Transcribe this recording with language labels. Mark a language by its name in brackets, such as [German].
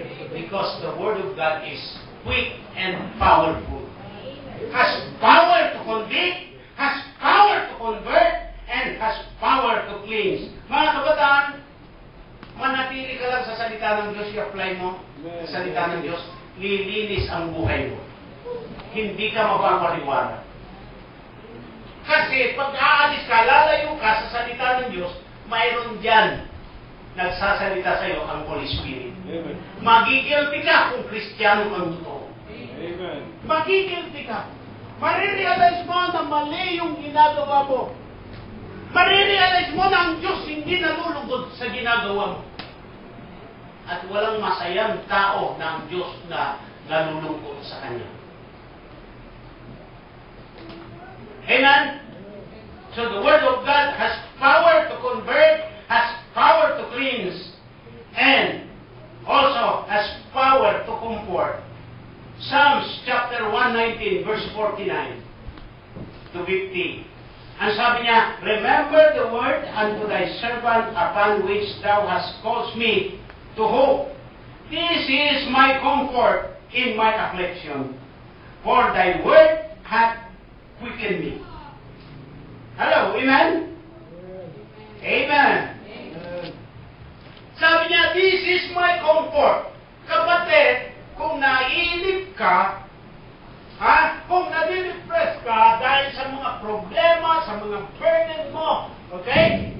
[English] Because the Word of God is quick and powerful. Has power to convict, has power to convert, and has power to cleanse. [Filipino] Mga kabataan, manatili ka lang sa salita ng Diyos, i-apply mo sa salita ng Diyos, lilinis ang buhay mo. Hindi ka mapapariwara. Kasi pag aalis ka, lalayo ka sa salita ng Diyos, mayroon dyan nagsasalita sa iyo ang Holy Spirit. Amen. Magigilty ka kung Kristiyano kang totoo. Amen. Magigilty ka. Marirealize mo na mali yung ginagawa mo. Marirealize mo na ang Diyos hindi nalulugod sa ginagawa mo. At walang masayang tao na ang Diyos na nalulungkot sa Kanya. Amen? [English] So the Word of God has power to convert, has power to cleanse, and also has power to comfort. Psalms chapter 119, verse 49 to 50. [Filipino] Ang sabi niya, [English] remember the word unto thy servant upon which thou hast caused me to hope. This is my comfort in my affliction, for thy word hath quickened me. Hello, amen? Amen. [Filipino] Sabi niya, [English] this is my comfort. [Filipino] Kapatid, kung naiinip ka, kung nadidepress ka dahil sa mga problema, sa mga burden mo, okay?